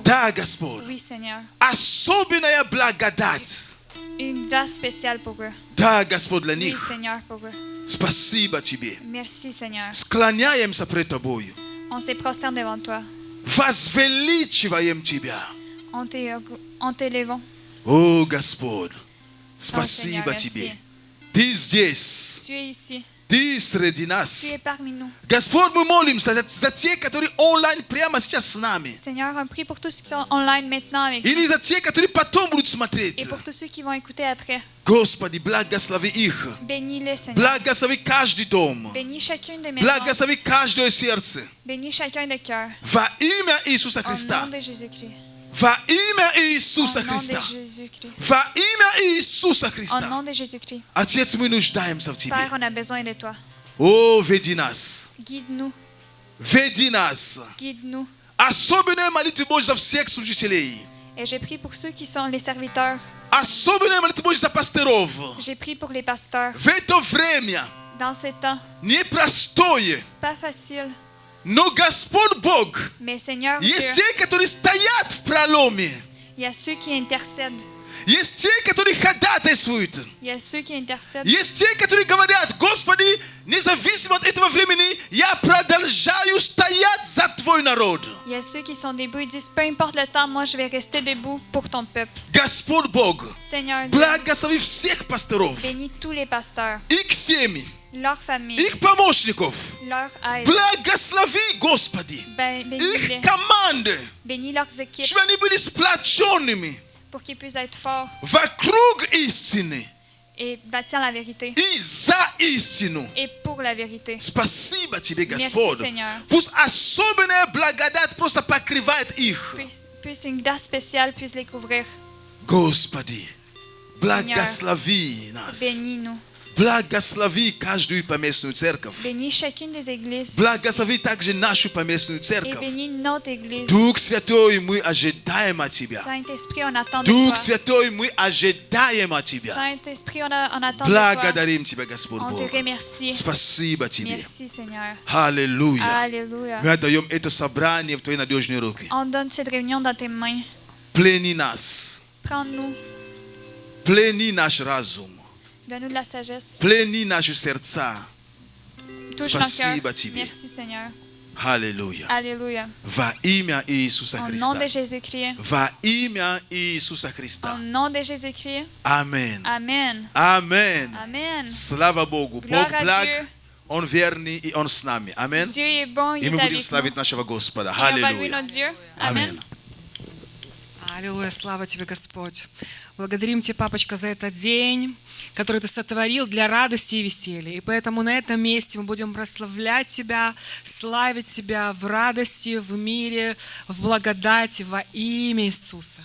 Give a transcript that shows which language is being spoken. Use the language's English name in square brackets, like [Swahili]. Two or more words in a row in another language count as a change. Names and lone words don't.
[Russian] Да, Господь. [French] Oui, Seigneur. [Russian] Особенная благодать. [French] Une grâce spéciale pour eux. [Russian] Да, Господь, для [French] Oui, [Russian] них. [French] Seigneur, pour eux. [Russian] Спасибо Тебе. [French] Merci, Seigneur. [Russian] Склоняемся пред Тобою. [French] On se prosterne devant toi. [Russian] Возвеличиваем Тебя. [French] On t'élève. [Russian] О, Господь. [French] Seigneur, [Russian] Спасибо [French] merci. [Russian] Тебе. Ты здесь. [French] Tu es ici. [Russian] Ты среди [French] Tu [Russian] нас. [French] es parmi nous. [Russian] Господь, мы молимся за тех, которые онлайн прямо сейчас с нами. [French] Seigneur, on prie pour tous ceux qui sont online maintenant avec nous [Russian] Или за тех, которые потом будут смотреть. [French] et pour tous ceux qui vont écouter après. [Russian] Господи, благослови их. [French] Bénis-les, Seigneur. [Russian] Благослови каждый дом. [French] Bénis chacune des maisons. [Russian] Благослови каждое сердце. [French] Bénis chacun de cœur. [Russian] Во имя Иисуса [French] Au [Russian] Христа. [French] nom de Jésus-Christ. [Russian] Во имя [French] Au [Russian] Иисуса [French] nom de [Russian] Христа. [French] Jésus-Christ. [Russian] Во имя Иисуса [French] Au [Russian] Христа. [French] nom de Jésus-Christ. [Russian] Отец, мы нуждаемся в Тебе. [French] Père, on a besoin de toi. [Russian] О, веди нас. [French] Guide-nous. [Russian] Веди нас. [French] Guide-nous. [Russian] Особенная молитва Божья за всех служителей. [French] Et je prie pour ceux qui sont les serviteurs. [Russian] Особенная молитва Божья за пасторов. [French] Je prie pour les pasteurs. [Russian] В это время [French] Dans ces temps, [Russian] непростое, [French] pas facile, [Russian] но Господь Бог, [French] mais Seigneur [Russian] есть [French] Dieu, [Russian] те, которые стоят в проломе. [French] il y a ceux qui intercèdent. [Russian] Есть те, которые ходатайствуют. [French] Il y a ceux qui intercèdent. [Russian] Есть те, которые говорят: Господи, независимо от этого времени, я продолжаю стоять за Твой народ. [French] Il y a ceux qui sont debout et disent, peu importe le temps, moi je vais rester debout pour ton peuple. [Russian] Господь Бог, [French] Seigneur Dieu, [Russian] благослови всех пасторов, [French] bénis tous les pasteurs, [Russian] их семьи, [French] leurs familles, [Russian] их помощников. [French] leur aide. [Russian] Благослови, Господи, [French] Bénis-les. [Russian] их команды, [French] Bénis leurs équipes [Russian] чтобы они были сплоченными [French] pour qu'ils puissent être forts [Russian] вокруг истины. [French] et bâtir la vérité. [Russian] И за истину. [French] Et pour la vérité. [Russian] Спасибо тебе, [French] Merci, [Russian] Господь. [French] Seigneur. [Russian] Пусть особенная благодать просто покрывает их. [French] Puisse une grâce spéciale puisse les couvrir. [Russian] Господи, благослови нас. [French] Bénis-nous. [Russian] Благослови каждую поместную церковь. [French] Bénis chacune des églises. [Russian] Благослови также нашу поместную [French] Et [Russian] церковь. [French] bénis notre église. [Russian] Дух Святой, мы ожидаем от Тебя. [French] Saint-Esprit, on attend de [Russian] Дух [French] toi. [Russian] Святой, мы ожидаем от Тебя. [French] Saint-Esprit, on attend de toi. [Russian] Благодарим Тебя, Господь [French] On te [Russian] Бог. [French] remercie. [Russian] Спасибо Тебе. [French] Merci, Seigneur. [Russian] Аллилуйя. [French] Alléluia. [Russian] Мы отдаем это собрание в Твои надежные руки. [French] On donne cette réunion dans tes mains. [Russian] Плени нас. [French] Prends-nous. [Russian] Плени наш разум. [French] Donne-nous de la sagesse. [Russian] Плени наши сердца. [French] Touche nos [Russian] Спасибо [French] cœurs. [Russian] Тебе. [French] Merci, Seigneur. [Russian] Аллилуйя. [French] Alléluia. [Russian] Во имя Иисуса [French] Au nom de [Russian] Христа. [French] Jésus-Christ. [Russian] Во имя Иисуса [French] Au [Russian] Христа. [French] nom de Jésus-Christ. Amen. Amen. Amen. Amen. [Russian] Слава Богу. [French] Gloire [Russian] Бог [French] à [Russian] благ, [French] Dieu. [Russian] Он верный и Он с нами. Амен. [French] Dieu est bon, il [Russian] И [French] est [Russian] мы будем [French] avec nous. [Russian] славить нашего Господа. [French] Et on va louer [Russian] Аллилуйя. [French] notre Dieu. Amen. Amen. [Russian] Аллилуйя, слава Тебе, Господь. Благодарим Тебя, Папочка, за этот день, который Ты сотворил для радости и веселья. И поэтому на этом месте мы будем прославлять Тебя, славить Тебя в радости, в мире, в благодати во имя Иисуса.